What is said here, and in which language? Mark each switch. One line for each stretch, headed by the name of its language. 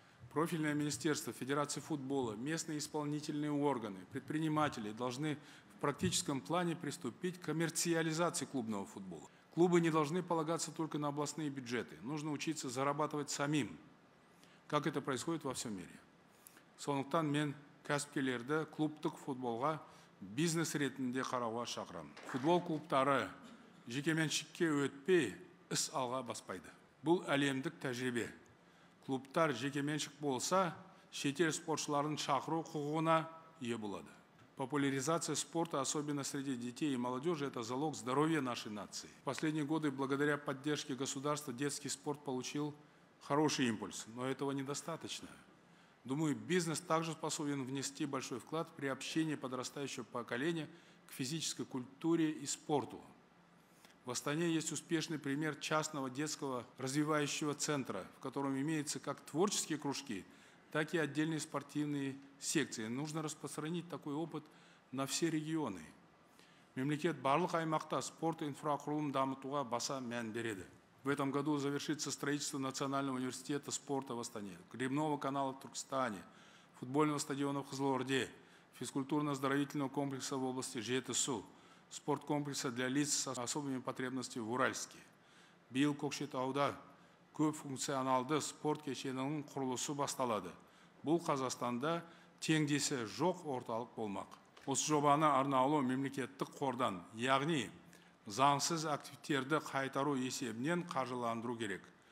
Russian: Профильное министерство, Федерация футбола, местные исполнительные органы, предприниматели должны в практическом плане приступить к коммерциализации клубного футбола. Клубы не должны полагаться только на областные бюджеты. Нужно учиться зарабатывать самим, как это происходит во всем мире.
Kazakh: Сондықтан мен кәсіпкерлерді клубтық футболға бизнес ретінде қарауға шақырамын. Футбол клубтары жекеменшікке өтпей, іс алға баспайды. Бұл әлемдік тәжірибе. Клубтар жекеменшік болса, шетел спортшыларын шақыру құқығына ие болады.
Russian: Популяризация спорта, особенно среди детей и молодежи, это залог здоровья нашей нации. В последние годы, благодаря поддержке государства, детский спорт получил хороший импульс, но этого недостаточно. Думаю, бизнес также способен внести большой вклад в приобщение подрастающего поколения к физической культуре и спорту. В Астане есть успешный пример частного детского развивающего центра, в котором имеются как творческие кружки, так и отдельные спортивные секции. Нужно распространить такой опыт на все регионы.
Kazakh: Мемлекет барлық аймақта спорт инфрақұрылымын дамытуға баса мән береді.
Russian: В этом году завершится строительство Национального университета спорта в Астане, гребного канала в Туркестане, футбольного стадиона в Қызылорде, физкультурно-оздоровительного комплекса в области Жетісу, спорткомплекса для лиц с особыми потребностями в Уральске.
Kazakh: Биыл Көкшетауда көп функционалды спорт кешенінің құрылысы басталады. Бұл Қазақстанда теңдесі жоқ орталық болмақ. Осы жобаны арнаулы мемлекеттік қордан, яғни заңсыз активтерді қайтару есебінен қаржыландыру керек.